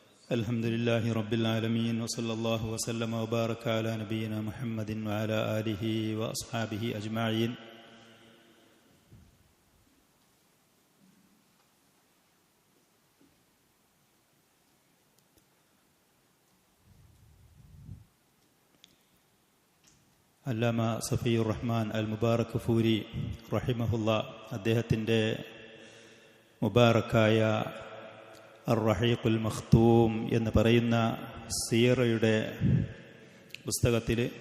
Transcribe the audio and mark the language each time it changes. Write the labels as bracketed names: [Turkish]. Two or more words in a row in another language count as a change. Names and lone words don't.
[Arabic] الحمد لله رب العالمين وصلى الله وسلم وبارك على نبينا محمد وعلى آله وأصحابه أجمعين. [Malayalam] അല്ലാമ സഫിയുർ റഹ്മാൻ അൽ മുബാറക് ഫൂരി റഹിമഹുല്ല അദ്ദേഹത്തിൻ്റെ മുബാറക്കായ അർ-റഹീഖുൽ മഖ്തൂം എന്ന് പറയുന്ന സീറയുടെ പുസ്തകത്തിൽ